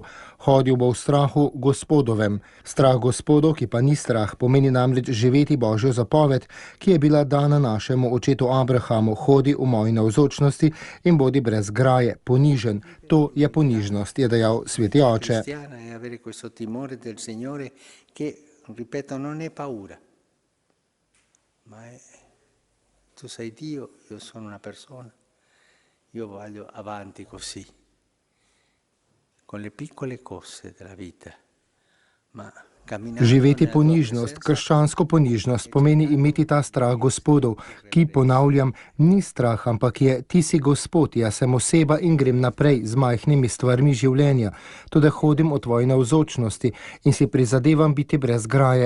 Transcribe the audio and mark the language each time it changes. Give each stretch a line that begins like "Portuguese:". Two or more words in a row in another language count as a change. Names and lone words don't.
Slovenian: Hodil bo v strahu Gospodovem. Strah Gospodov, ki pa ni strah, pomeni namreč živeti Božjo zapoved, ki je bila dana našemu očetu Abrahamu: hodi v moji navzočnosti in bodi brez graje, ponižen. To je ponižnost, je dejal Sveti oče.
Italian: Tu sei Dio, io sono una persona, io voglio avanti così, con le piccole cose della vita, ma
Slovenian: živeti ponižnost, krščansko ponižnost, pomeni imeti ta strah Gospodov, ki, ponavljam, ni strah, ampak je: ti si Gospod, jaz sem oseba in grem naprej z majhnimi stvarmi življenja, tudi hodim v tvoji navzočnosti in si prizadevam biti brez graje.